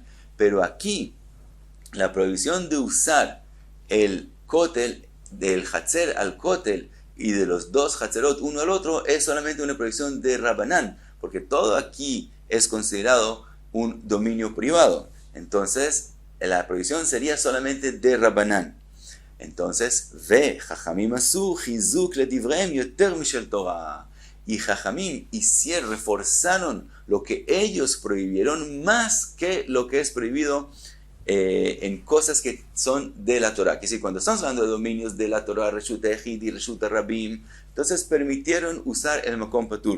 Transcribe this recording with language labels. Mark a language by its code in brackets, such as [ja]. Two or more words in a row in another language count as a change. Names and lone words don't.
[es] Pero aquí, la prohibición de usar el kotel, del hatzer al kotel y de los dos hatzerot uno al otro, es solamente una prohibición de Rabbanan, porque todo aquí es considerado un dominio privado. Entonces, la prohibición sería solamente de Rabbanan. Entonces, ve, [he] חכמים עשו חיזוק לדבריהם יותר משל תורה. [es] Y Jajamim reforzaron lo que ellos prohibieron más que lo que es prohibido en cosas que son de la Torah. Que si cuando estamos hablando de dominios de la Torah, [he] רשות היחיד [es] y [he] רשות הרבים, [es] entonces permitieron usar el [he] מקום פטור.